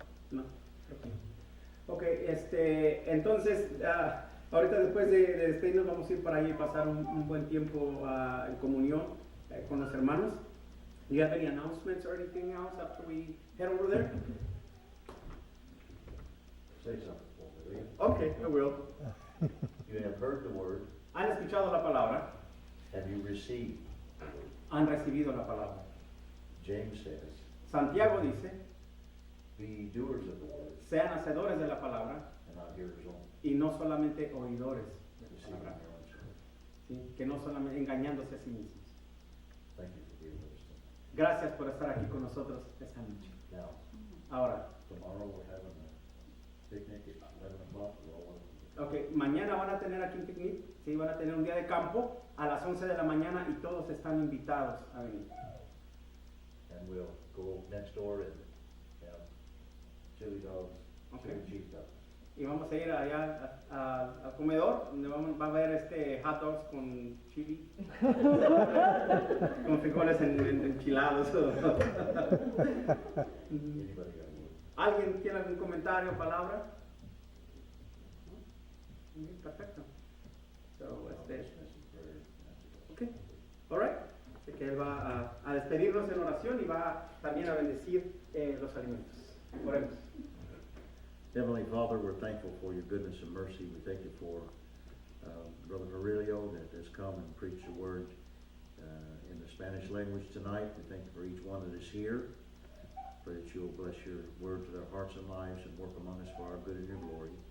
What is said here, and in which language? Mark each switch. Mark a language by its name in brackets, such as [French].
[Spanish] No, ok, entonces ahorita después de despedirnos vamos a ir para allí y pasar un buen tiempo en comunión con los hermanos. [English] Do you have any announcements or anything else after we head over there? Say something for me, will you? Okay, I will. You have heard the word. [Spanish] Han escuchado la palabra, [English] Have you received the word? [Spanish] han recibido la palabra. [English] James says, [Spanish] Santiago dice, [English] be doers of the word [Spanish] sean hacedores de la palabra [English] and not hearers only, [Spanish] y no solamente oidores de la [English] deceiving [Spanish] palabra, [English] your own soul. [Spanish] ¿sí? Que no solamente engañándose a sí mismos. [English] Thank you for being with us tonight. [Spanish] Gracias por estar aquí con nosotros esta noche. [English] Now, [Spanish] Ahora, [English] tomorrow we're having a picnic at 11 o'clock. We're all welcome. [Spanish] ok, mañana van a tener aquí un picnic, ¿sí? Van a tener un día de campo a las 11 de la mañana y todos están invitados a venir. [English] And we'll go next door and have chili dogs, Okay. chili cheese dogs. [Spanish] Y vamos a ir allá al comedor, donde va a haber hot dogs con chili, con frijoles enchilados. [English] Anybody got one? [Spanish] ¿Alguien tiene algún comentario o palabra? ¿No? Perfecto. [English] So, Message, prayer, message. okay. All right. [Spanish] Así que él va a despedirnos en oración y va también a bendecir los alimentos. Oremos. [English] Heavenly Father, we're thankful for your goodness and mercy. We thank you for Brother Aurelio that has come and preached the word in the Spanish language tonight. We thank you for each one that is here. Pray that you'll bless your word to their hearts and lives and work among us for our good and your glory.